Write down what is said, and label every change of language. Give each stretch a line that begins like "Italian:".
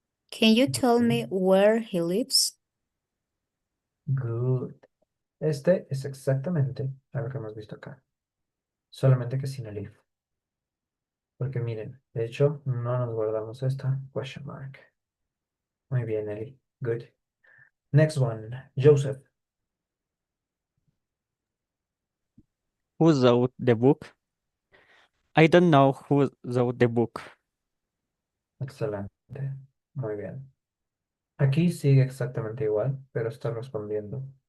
English: Can you tell me where he lives? Good.
Spanish: Este es exactamente a lo que hemos visto acá. Solamente que sin el if. Porque miren, de hecho, no nos guardamos esta question mark. Muy bien, Nelly.
English: Good. Next one.
Spanish: Joseph.
English: Who wrote the book? I don't know who wrote the book.
Spanish: Excelente. Muy bien. Aquí sigue exactamente igual, pero está respondiendo.